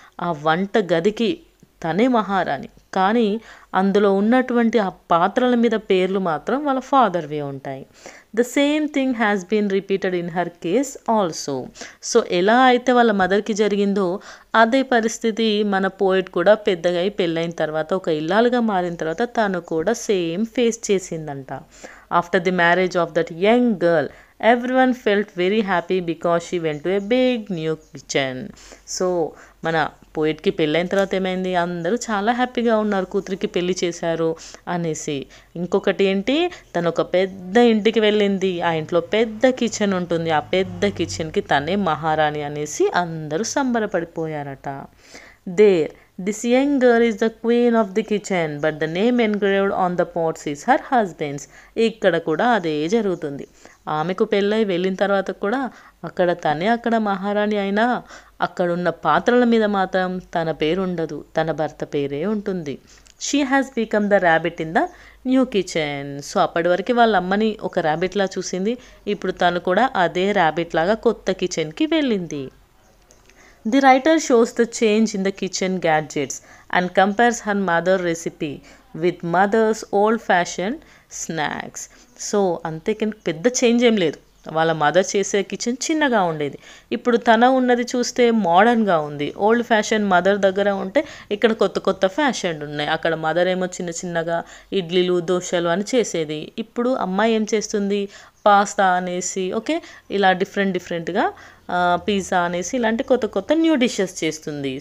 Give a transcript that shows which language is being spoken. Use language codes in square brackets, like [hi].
[te] ఆ వంట గదికి తనే మహారాణి, కానీ అందులో ఉన్నటువంటి ఆ పాత్రల మీద పేర్లు మాత్రం వాళ్ళ ఫాదర్వే ఉంటాయి. [en] The same thing has been repeated in her case also. [te] So ఎలా అయితే వాళ్ళ మదర్కి జరిగిందో అదే పరిస్థితి మన పోయిట్ కూడా పెద్దగా అయి పెళ్ళైన తర్వాత ఒక ఇల్లాలుగా మారిన తర్వాత తను కూడా సేమ్ ఫేస్ చేసిందంట. [en] After the marriage of that young girl everyone felt very happy because she went to a big new kitchen. [te] So మన పోయిట్కి పెళ్ళైన తర్వాత ఏమైంది, అందరూ చాలా హ్యాపీగా ఉన్నారు, కూతురికి పెళ్లి చేశారు అనేసి. ఇంకొకటి ఏంటి, తను ఒక పెద్ద ఇంటికి వెళ్ళింది, ఆ ఇంట్లో పెద్ద కిచెన్ ఉంటుంది, ఆ పెద్ద కిచెన్కి తనే మహారాణి అనేసి అందరూ సంబరపడిపోయారట. [en] There this young girl is the queen of the kitchen but the name engraved on the pots is her husband's. [te] ఇక్కడ కూడా అదే జరుగుతుంది. ఆమెకు పెళ్ళై వెళ్ళిన తర్వాత కూడా అక్కడ మహారాణి అయినా అక్కడున్న పాత్రల మీద మాత్రం తన పేరు ఉండదు, తన భర్త పేరే ఉంటుంది. [en] She has become the rabbit in the new kitchen. [te] So అప్పటి వరకు వాళ్ళ అమ్మని ఒక ర్యాబిట్లా చూసింది, ఇప్పుడు తను కూడా అదే ర్యాబిట్ లాగా కొత్త కిచెన్కి వెళ్ళింది. [en] The writer shows the change in the kitchen gadgets and compares her mother recipe with mother's old-fashioned snacks. [te] So అంతే పెద్ద చేంజ్ ఏం లేదు. వాళ్ళ మదర్ చేసే కిచెన్ చిన్నగా ఉండేది, ఇప్పుడు తన ఉన్నది చూస్తే మోడర్న్గా ఉంది. ఓల్డ్ ఫ్యాషన్ మదర్ దగ్గర ఉంటే ఇక్కడ కొత్త కొత్త ఫ్యాషన్ ఉన్నాయి. అక్కడ మదర్ ఏమో చిన్న చిన్నగా ఇడ్లీలు దోశలు అని చేసేది, ఇప్పుడు అమ్మాయి ఏం చేస్తుంది, పాస్తా అనేసి ఇలా డిఫరెంట్గా పిజ్జా అనేసి ఇలాంటి కొత్త కొత్త న్యూ డిషెస్ చేస్తుంది.